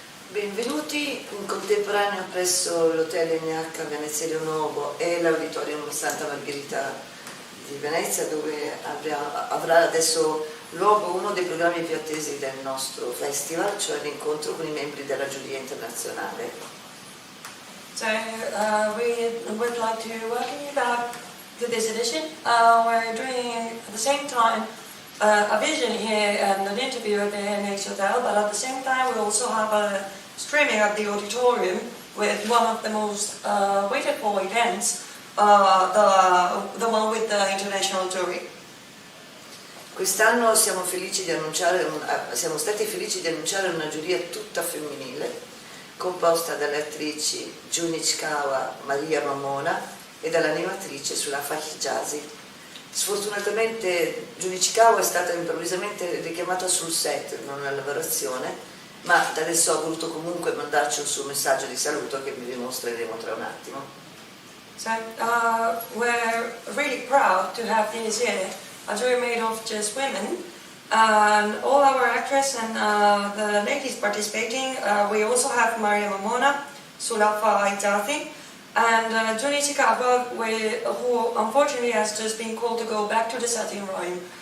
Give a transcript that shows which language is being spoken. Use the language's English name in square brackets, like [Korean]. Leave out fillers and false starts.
[Italian] Benvenuti in contemporanea presso l'Hotel NH Venezia Rio Nuovo e l'Auditorium Santa Margherita di Venezia, dove avrà adesso luogo uno dei programmi più attesi del nostro festival, cioè l'incontro con i membri della giuria internazionale. [English] So we would like to welcome you back to this edition. We're doing at the same time a vision here and an interview at the NH Hotel, but at the same time we also have a streaming at the auditorium with one of the most waited for events, the one with the international jury. [Italian] Quest'anno siamo stati felici di annunciare una giuria tutta femminile, composta dalle attrici Junichikawa Maria Mamona e dall'animatrice Sulafa Hijazi. Sfortunatamente Junichikawa è stata improvvisamente richiamata sul set, non alla lavorazione, ma da adesso ha voluto comunque mandarci un suo messaggio di saluto che vi dimostreremo tra un attimo. [English] So we're really proud to have this year a jury made of just women, and all our actresses and the ladies participating. We also have Maria Mamona, Sulafa Hijazi, and Junichikawa, who unfortunately has just been called to go back to the setting room.